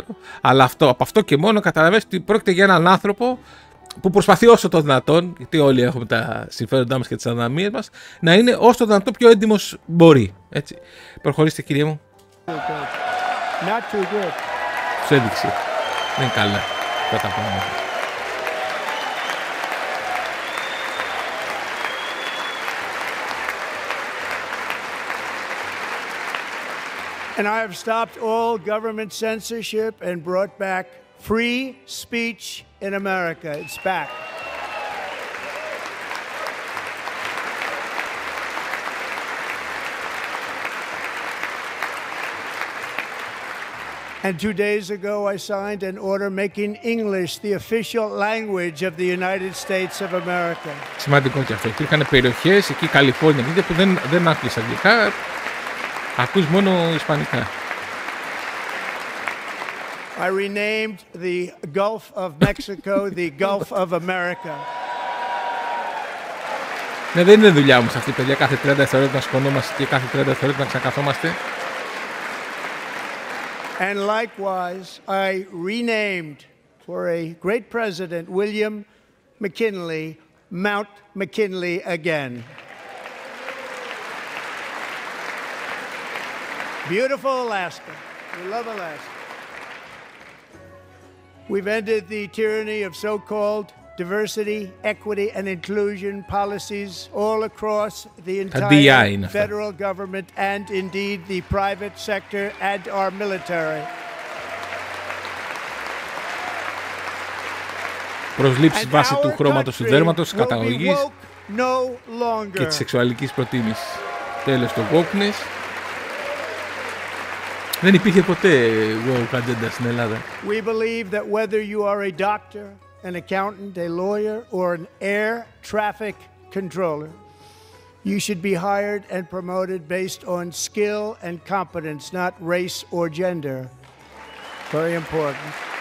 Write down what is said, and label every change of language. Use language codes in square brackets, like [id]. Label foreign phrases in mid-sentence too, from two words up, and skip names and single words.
[el] Αλλά από αυτό και μόνο καταλαβαίνεις ότι πρόκειται για έναν άνθρωπο που προσπαθεί όσο το δυνατόν, γιατί όλοι έχουμε τα συμφέροντά μας και τις αδυναμίες μας, να είναι όσο το δυνατόν πιο έντιμος μπορεί. Έτσι. Προχωρήστε, κύριε μου. Τους έδειξε. Δεν είναι καλά αυτά τα πράγματα. [en] And I have stopped all government censorship and brought back free speech in America. It's back. And 2 days ago, I signed an order making English the official language of the United States of America. [el] Σημαντικό και αυτό. Υπήρχαν περιοχές, εκεί η Καλιφόρνια, που δεν άκουσες αγγλικά, ακούς μόνο ισπανικά. [en] I renamed the Gulf of Mexico the Gulf of America. [el] Ναι, δεν είναι δουλειά μας αυτή, παιδιά, κάθε 30 δευτερόλεπτα να σκονόμαστε και κάθε 30 δευτερόλεπτα να ξανακαθόμαστε. [en] And likewise, I renamed for a great president, William McKinley, Mount McKinley again. Beautiful Alaska. We love Alaska. We've ended the tyranny of so-called diversity, equity, and inclusion policies all across the entire federal government and indeed the private sector and our military. [el] Προσλήψεις βάσει του χρώματος του δέρματος, της καταγωγής και της σεξουαλικής προτίμησης. Τέλος το wokeness. Δεν υπήρχε ποτέ [en] woke agenda [el] στην Ελλάδα. [en] We believe that whether you are a doctor, an accountant, a lawyer, or an air traffic controller, you should be hired and promoted based on skill and competence, not race or gender. Very important.